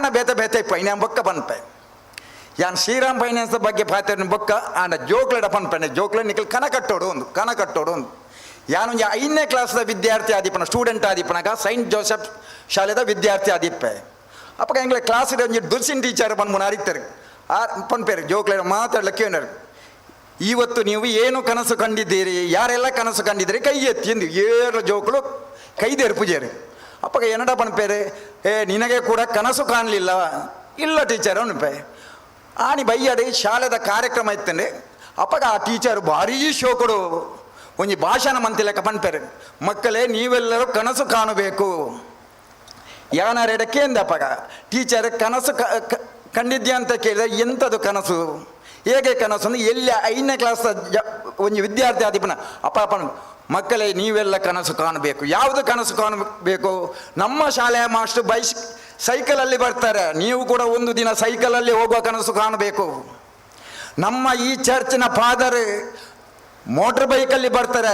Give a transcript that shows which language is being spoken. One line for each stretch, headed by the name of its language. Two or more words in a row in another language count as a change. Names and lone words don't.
Tulu: ಬೇತ ಬೇತೆ ಪೈನ ಬೊಕ್ಕ ಪನ್ಪೆ ಯಾನ್ ಶ್ರೀರಾಮ್ ಫೈನಾನ್ಸ್ ಬಗ್ಗೆ ಪಾತ್ರ ಬೊಕ್ಕ ಆಂಡ ಜೋಕ್ಲಡ ಪನ್ಪೆನೆ ಜೋಕ್ಲ ನಿಖಲ್ ಕನ ಕಟ್ಟೋಡು ಒಂದು ಯಾನೊಂದು 5ನೇ ಕ್ಲಾಸ್ದ ವಿದ್ಯಾರ್ಥಿ ಆದಿಪ್ಪನ ಸ್ಟೂಡೆಂಟ್ ಆದಿಪ್ಪನಾಗ ಸೈಂಟ್ ಜೋಸೆಫ್ ಶಾಲೆದ ವಿದ್ಯಾರ್ಥಿ ಆದಿಪ್ಪೆ ಅಪ್ಪ ಎಂಗ್ಲ ಕ್ಲಾಸಿದ ಒಂಜಿ ದುರ್ಸಿನ್ ಟೀಚರ್ ಪನ್ಮುನ ಅರಿತಾರೆ ಪನ್ಪೇರು ಜೋಕ್ಲ
Kannada: ಮಾತಾಡ್ಲಿಕ್ಕೆ ಏನಾರು ಇವತ್ತು ನೀವು ಏನು ಕನಸು ಕಂಡಿದ್ದೀರಿ ಯಾರೆಲ್ಲ ಕನಸು ಕಂಡಿದ್ದೀರಿ ಕೈ ಎತ್ತಿ
Tulu: ಎಂದು 7 ಜೋಕ್ಳು ಕೈದೇರು ಪೂಜೆರು ಅಪ್ಪಗ ಏನಡ ಪನ್ಪೇರು
Kannada: ನಿನಗೆ ಕೂಡ ಕನಸು ಕಾಣಲಿಲ್ಲ ಇಲ್ಲ ಟೀಚರ್
Tulu: ಅನ್ಪೆ ಆನಿ ಬೈಯಡಿ ಶಾಲೆದ ಕಾರ್ಯಕ್ರಮ ಇತ್ತಂದ್ರೆ ಅಪ್ಪಗ ಆ ಟೀಚರ್ ಭಾರೀ ಶೋಕಡು ಒಂಜಿ ಭಾಷಣ ಮಂತಿಲೆಕ್ಕ ಪನ್ಪೇರು
Kannada: ಮಕ್ಕಳೇ ನೀವೆಲ್ಲರೂ ಕನಸು ಕಾಣಬೇಕು
Tulu: ಯಾನಾರೆಡಕ್ಕೆ ಎಂದಪ್ಪಗ
Kannada: ಟೀಚರ್ ಕನಸು ಕಂಡಿದ್ಯಾ ಅಂತ ಕೇಳಿದ್ರೆ ಎಂಥದ್ದು ಕನಸು ಹೇಗೆ ಕನಸು ಅಂದ್ರೆ ಎಲ್ಲಿ 5ನೇ ಕ್ಲಾಸ್ ಒಂದು ವಿದ್ಯಾರ್ಥಿ
Tulu: ಆದಿಪ್ಪನ ಅಪ್ಪನ
Kannada: ಮಕ್ಕಳೇ ನೀವೆಲ್ಲ ಕನಸು ಕಾಣಬೇಕು ಯಾವುದು ಕನಸು ಕಾಣಬೇಕು ನಮ್ಮ ಶಾಲೆಯ ಮಾಸ್ಟರ್ ಸೈಕಲಲ್ಲಿ ಬರ್ತಾರೆ ನೀವು ಕೂಡ ಒಂದು ದಿನ ಸೈಕಲಲ್ಲಿ ಹೋಗುವ ಕನಸು ಕಾಣಬೇಕು ನಮ್ಮ ಈ ಚರ್ಚಿನ ಫಾದರ್ ಮೋಟರ್ ಬೈಕಲ್ಲಿ ಬರ್ತಾರೆ